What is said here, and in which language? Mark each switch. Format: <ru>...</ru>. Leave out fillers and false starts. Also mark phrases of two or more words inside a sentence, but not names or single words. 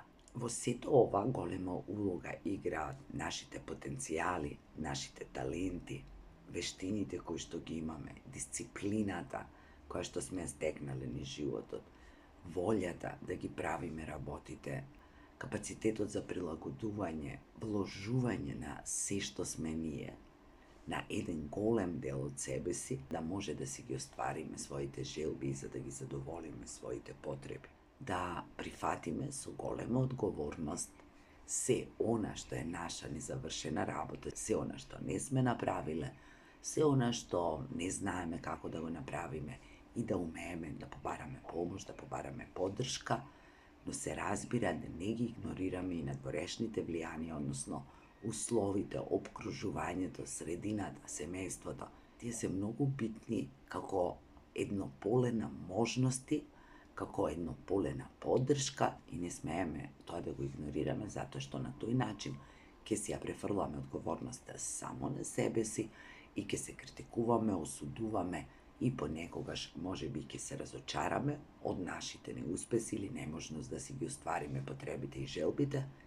<mk>Во сето ова голема улога играат нашите потенцијали, нашите таленти, вештините кои што ги имаме, дисциплината која што сме стекнале низ животот, волјата да ги правиме работите, капацитетот за прилагодување, вложување на се што сме ние, na jedan golem del od sebe si, da može da si gi ostvarime svojite želbi i za da gi zadovolime svojite potrebe. Da prihvatime su golema odgovornost se ona što je naša nezavršena rabota, se ona što ne sme napravile, se ona što ne zname kako da go napravime i da umeme da pobarame pomoć, da pobarame podrška, но се разбира да не ги игнорираме и надворешните влијанија, односно условите, обкружувањето, средината, семејството. Тие се многу битни како едно поле на можности, како едно поле на поддршка и не смееме тоа да го игнорираме, затоа што на тој начин ќе си ја префрламе одговорноста само на себе си и ќе се критикуваме, осудуваме и понекогаш може би ќе се разочараме од нашите неуспеси или неможност да си ги оствариме потребите и желбите,</mk>